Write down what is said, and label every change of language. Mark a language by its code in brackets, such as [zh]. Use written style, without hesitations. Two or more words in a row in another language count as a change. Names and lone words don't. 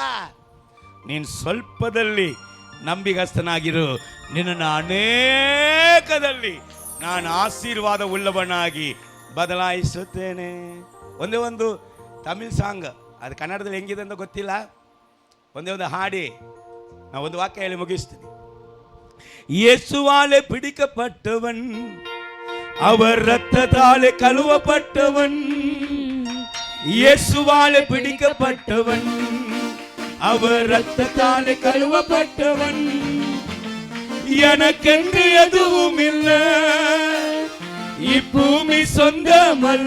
[kn] ನೀನು ಸ್ವಲ್ಪದಲ್ಲಿ ನಂಬಿಗಸ್ತನಾಗಿರು, ನಿನ್ನನ್ನು ಅನೇಕದಲ್ಲಿ ನಾನು ಆಶೀರ್ವಾದ ಉಳ್ಳವನಾಗಿ ಬದಲಾಯಿಸುತ್ತೇನೆ. ಒಂದೇ ಒಂದು ತಮಿಳ್ ಸಾಂಗ್, ಅದು ಕನ್ನಡದಲ್ಲಿ ಹೆಂಗಿದೆ ಅಂತ ಗೊತ್ತಿಲ್ಲ. ಒಂದೇ ಒಂದು ಹಾಡಿ நான் ಒಂದು ವಾಕ್ಯ ಹೇಳಿ ಮುಗಿಸ್ತೀನಿ. [ta] இயேசுவாலே பிடிக்கப்பட்டவன், அவர் இரத்தத்தாலே கழுவப்பட்டவன். இயேசுவாலே பிடிக்கப்பட்டவன், அவர் இரத்தத்தாலே கழுவப்பட்டவன். எனக்கென்று எதுவும் இல்லை, இப்பூமி சொந்தமல்ல.